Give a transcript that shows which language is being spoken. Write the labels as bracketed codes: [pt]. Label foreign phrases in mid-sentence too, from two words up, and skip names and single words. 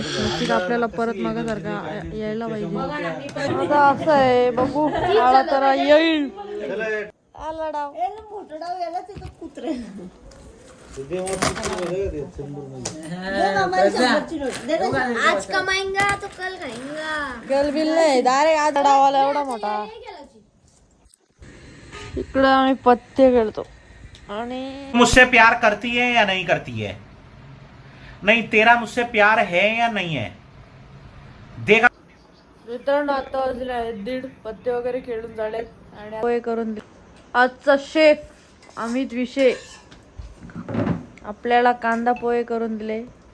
[mr] नक्कीच आपल्याला परत मागासारखा यायला पाहिजे. आता असं आहे बघू. आला तर येईल. आला डाव. [hi] आज कमाएंगा तो कल खाएंगा. [mr] गल बिल नाही डायरेक्ट आज डावाला एवढा मोठा. इकडे आम्ही पत्ते खेळतो आणि [hi] मुझसे प्यार करती है या नहीं करती है? नहीं, तेरा मुझसे प्यार है या नहीं है? देगा. [mr] मित्रांनो आता वाजले आहेत 1:30. पत्ते वगैरे खेळून झाले आणि पोहे करून दिले. आजचा शेफ अमित विषय आपल्याला कांदा पोहे करून दिले.